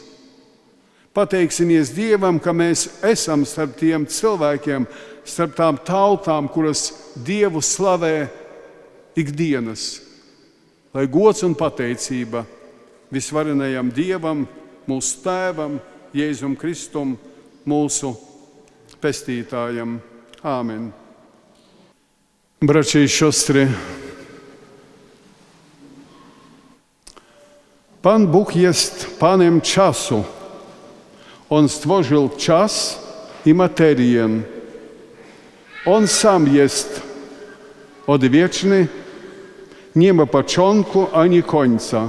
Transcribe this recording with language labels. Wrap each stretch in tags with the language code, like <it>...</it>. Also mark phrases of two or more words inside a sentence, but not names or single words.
<lv>Pateiksimies Dievam, ka mēs esam starp tiem cilvēkiem, starp tām tautām, kuras Dievu slavē ikdienas. Lai gods un pateicība visvarenajam Dievam, mūsu Tēvam, Jēzum Kristum, mūsu pestītājam. Āmen.</lv> <pl>Bracia i siostry, Pan Bóg jest Panem czasu. On stworzył czas i materię. On sam jest odwieczny, nie ma początku ani końca.</pl>